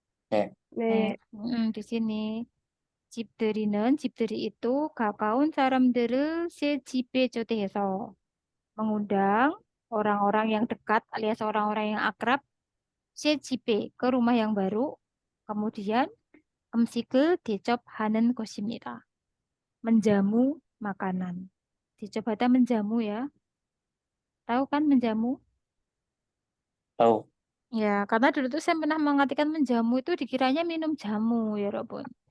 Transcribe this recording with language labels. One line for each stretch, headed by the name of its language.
Korean: 네.
Indonesian: di sini 집들이 itu
Korean: 가까운 사람들을 새 집에 초대해서
Indonesian: mengundang orang-orang yang dekat alias orang-orang yang akrab
Korean: 새 집에
Indonesian: ke rumah yang baru.
Korean: kemudian 음식을 대접하는 것입니다.
Indonesian: menjamu makanan. 대접하다 menjamu ya. Tahu kan menjamu? Tahu. Ya, karena dulu tuh saya pernah mengartikan menjamu itu dikiranya minum jamu ya, Robun.